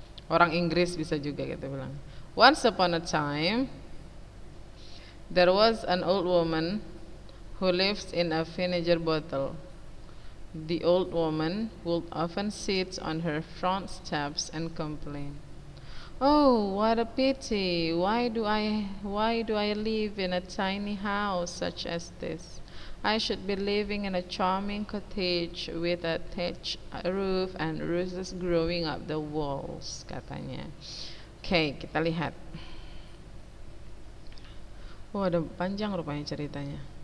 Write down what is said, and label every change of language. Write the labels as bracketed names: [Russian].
[Indonesian] Orang Inggris bisa juga kita bilang. [English] Once upon a time there was an old woman who lives in a vinegar bottle. The old woman would often sit on her front steps and complain, "Oh, what a pity! Why do I live in a tiny house such as this? I should be living in a charming cottage with a thatched roof and roses growing up the walls," [Indonesian] katanya. Oke, kita lihat. Ada panjang rupanya ceritanya.